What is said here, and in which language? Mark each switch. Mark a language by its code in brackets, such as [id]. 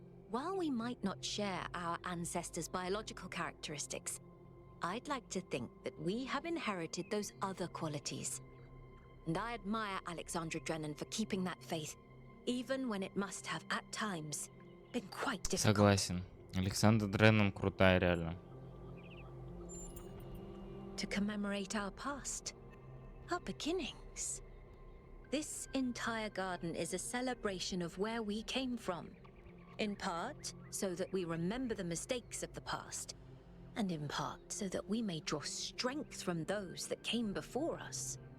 [en] While we might not share our ancestors' biological characteristics, I'd like to think that we have inherited those other qualities. And I admire Alexandra Drennan for keeping that faith, even when it must have, at times, been quite difficult. [ru] Согласен. Александр Дреннан крутая, реально. [en] To commemorate our past, our beginnings. This entire garden is a celebration of where we came from. In part, so that we remember the mistakes of the past. And in part, so that we may draw strength from those that came before us.